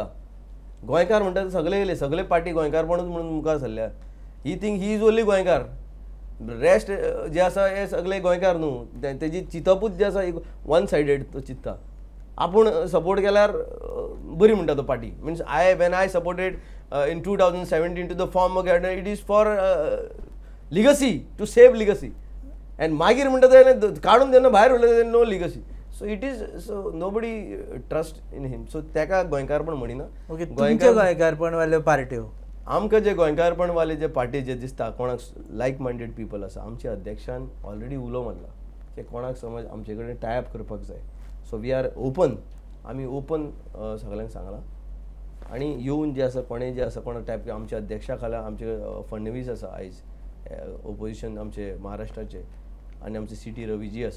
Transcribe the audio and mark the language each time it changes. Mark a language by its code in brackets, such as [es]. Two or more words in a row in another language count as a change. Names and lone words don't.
[kok] गोंयकार म्हणटा सगळे पार्टी गोंयकारपणूच म्हणून मुखार सरल्या. [en] he think he is only [kok] गोंयकार. रेस्ट जे आसा हे सगळे गोंयकार न्हू. तेजी चिंतपूच जे आसा [en] one sided [kok] तो चिंतता. आपूण सपोर्ट केल्यार बरी म्हणटा तो पार्टी. [en] means when I supported in 2017 to the form it is for legacy, to save legacy. [kok] And मागीर म्हणटा ते काडून जेन्ना भायर उरले [en] no legacy. so it is, so nobody trust in him. [kok] सो तेका गोंयकारपण म्हणिना. गोंयकारपण वाल्यो पार्ट्यो आमकां जे गोंयकारपण वाले जे पार्टी जे दिसता कोणाक [en] like minded people [kok] आसा, आमच्या अध्यक्षान ऑलरेडी उलो मारला की कोणाक समज आमचे कडेन टायअप करपाक जाय. [en] so we are open. [kok] आमी ओपन सगळ्यांक सांगलां. आनी येवन जे आसा कोणें जे आसा कोणा टायप आमच्या अध्यक्षा खाला आमचे फडणवीस आसा आयज ओपोजिशन आमचे महाराष्ट्राचे, आनी आमचे CT रवीजी आसा